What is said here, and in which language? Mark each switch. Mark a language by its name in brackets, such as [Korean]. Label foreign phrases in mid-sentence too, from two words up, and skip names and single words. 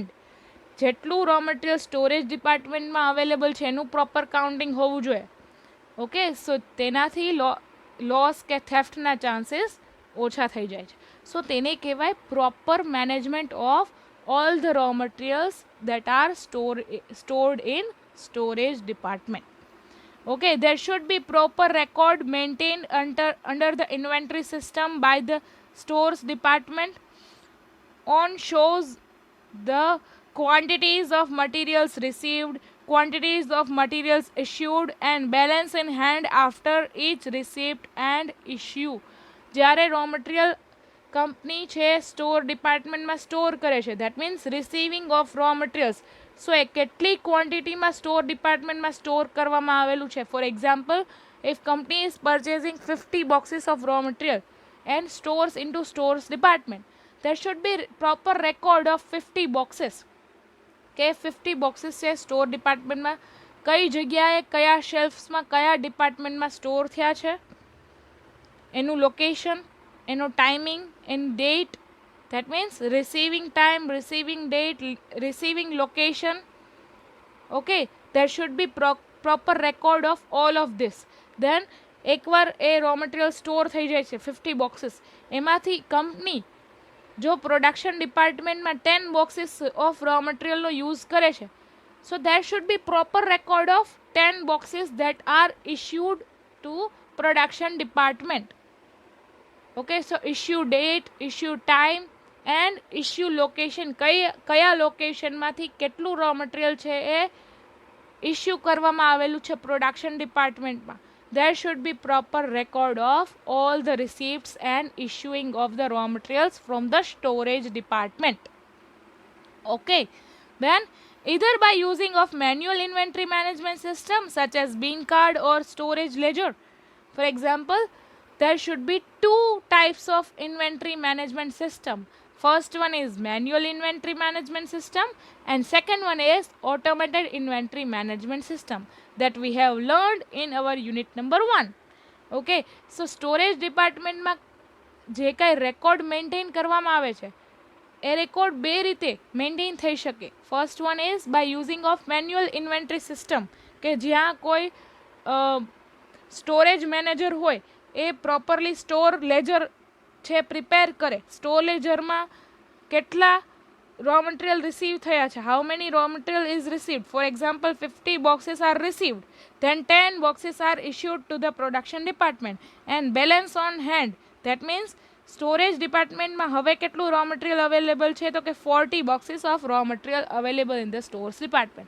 [Gujarati] જેટલું [English] raw material storage [Gujarati] ડિપાર્ટમેન્ટમાં અવેલેબલ છે એનું [English] proper counting [Gujarati] હોવું જોઈએ. [English] okay, so [Gujarati] તેનાથી લોસ કે થેફ્ટના ચાન્સીસ ઓછા થઈ જાય છે. [English] સો [Gujarati] તેને કહેવાય [English] proper management of all the raw materials that are stored in storage department. Okay, there should be proper record maintained under the inventory system by the stores department. On shows the quantities of materials received, quantities of materials issued and balance in hand after each receipt and issue. [Gujarati] જ્યારે [English] raw material company [Gujarati] છે સ્ટોર ડિપાર્ટમેન્ટમાં સ્ટોર કરે છે, [English] that means receiving of raw materials. [Gujarati] સો એ કેટલી ક્વોન્ટિટીમાં સ્ટોર ડિપાર્ટમેન્ટમાં સ્ટોર કરવામાં આવેલું છે. [English] for example, if company is purchasing 50 boxes of raw material and stores into stores department, there should be proper record of 50 boxes [Gujarati] કે 50 બોક્સીસ છે સ્ટોર ડિપાર્ટમેન્ટમાં કઈ જગ્યાએ, કયા શેલ્ફ્સમાં, કયા ડિપાર્ટમેન્ટમાં સ્ટોર થયા છે, એનું લોકેશન, એનો ટાઈમિંગ, એની ડેટ, [English] that means receiving time, receiving date, receiving location. Okay, there should be proper record of all of this. Then [Gujarati] એકવાર એ રો મટીરિયલ સ્ટોર થઈ જાય છે 50 બોક્સીસ, એમાંથી કંપની જો પ્રોડક્શન ડિપાર્ટમેન્ટમાં 10 બોક્સીસ ઓફ રો મટીરિયલનો યુઝ કરે છે, [English] સો there should be proper record of 10 boxes that are issued to production department. Okay, so issue date, issue time and issue location, [Gujarati] કયા લોકેશનમાંથી કેટલું [English] raw material [Gujarati] છે એ ઇસ્યુ કરવામાં આવેલું છે પ્રોડક્શન ડિપાર્ટમેન્ટમાં. [English] There should be proper record of all the receipts and issuing of the raw materials from the storage department. Okay, then either by using of manual inventory management system such as bean card or storage ledger. For example, there should be two types of inventory management system. First one is manual inventory management system and second one is automated inventory management system that we have learned in our unit number 1. Okay, so storage department [Gujarati] માં જે કાંઈ [English] record maintain [Gujarati] કરવામાં આવે છે એ રેકોર્ડ બે રીતે મેન્ટેન થઈ શકે. [English] first one is by using of manual inventory system [Gujarati] કે જ્યાં કોઈ [English] storage manager [Gujarati] હોય એ [English] properly store ledger [Gujarati] છે પ્રિપેર કરે. [English] સ્ટોર લેજરમાં કેટલા raw material received [Gujarati] થયા છે, [English] how many raw material is received. For example, 50 boxes are received, then 10 boxes are issued to the production department and balance on hand. That means storage department [Gujarati] માં હવે કેટલું [English] raw material available [Gujarati] છે તો કે [English] 40 boxes of raw material available in the stores department.